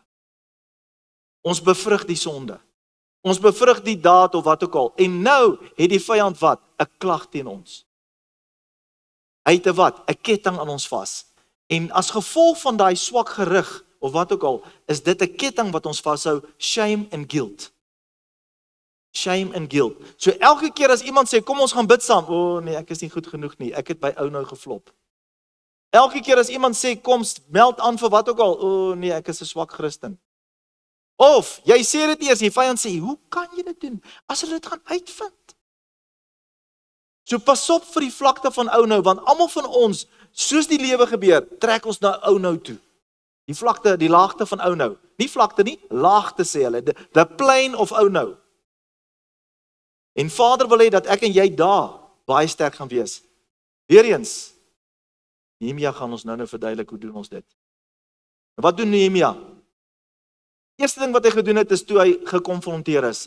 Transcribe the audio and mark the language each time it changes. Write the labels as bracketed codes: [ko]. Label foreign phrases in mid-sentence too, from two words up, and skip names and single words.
[af] Ons bevrug die sonde. Ons bevrug die daad of wat ook al. En nou het die vyand wat? 'n klag teen ons. Hy het 'n wat? 'n ketting aan ons vas. En as gevolg van daai swak gerig of wat ook al, is dit 'n ketting wat ons vashou, [en] shame and guilt. Shame and guilt. [af] So elke keer as iemand sê, kom ons gaan bid saam, o nee, ek is nie goed genoeg nie, ek het by ou nou geflop. Elke keer as iemand sê, kom meld aan vir wat ook al, o nee, ek is 'n swak Christen. Of, jy sê dit eers, die vyand sê, hoe kan jy dit doen, as hulle dit gaan uitvind? So pas op vir die vlakte van ou nou, want almal van ons, soos die lewe gebeur, trek ons na ou nou toe. Die vlakte, die laagte van ou nou. Nie vlakte nie, laagte sê hulle, [en] the plane of ou nou. [af] En Vader wil hê dat ek en jy daar baie sterk gaan wees. Weereens, Nehemia gaan ons nou verduidelik hoe doen ons dit. En wat doen Nehemia? Eerste ding wat hy gedoen het is toe hy gekonfronteer is.